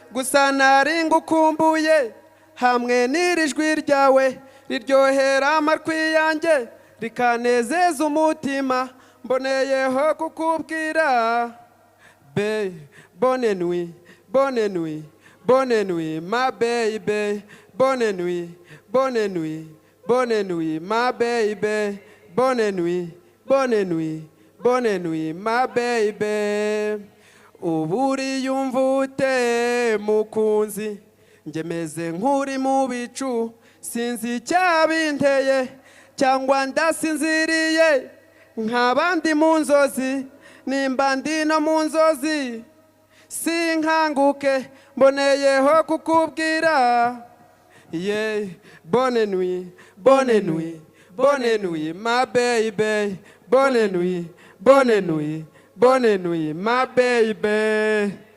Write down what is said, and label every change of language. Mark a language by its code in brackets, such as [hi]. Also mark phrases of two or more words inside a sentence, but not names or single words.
[rw] Gusa nari ngukumbuye, hamwe n'iri jwi ryawe, riryohera amatwi yanjye, rikanezeza umutima. Mboneyeho kukubwira, be, [fr] bonne nuit, bonne nuit, bonne nuit, ma baby, bonne nuit, bonne nuit. Bonne nuit, ma baby. Bonne nuit, bonne nuit, bonne nuit, ma baby. [rw] Ubu uriyumva ute, mukunzi? Njye meze nk'uri mu bicu, sinzi icyabinteye, cyangwa ndasinziriye, nk'abandi mu nzozi, nimba ndi no mu nzozi. Sinkanguke, mboneyeho kukubwira. [en] Yeah, [fr] bonne nuit, bonne nuit, bonne nuit, [en] my baby. [fr] Bonne nuit, bonne nuit, bonne nuit, [en] my baby.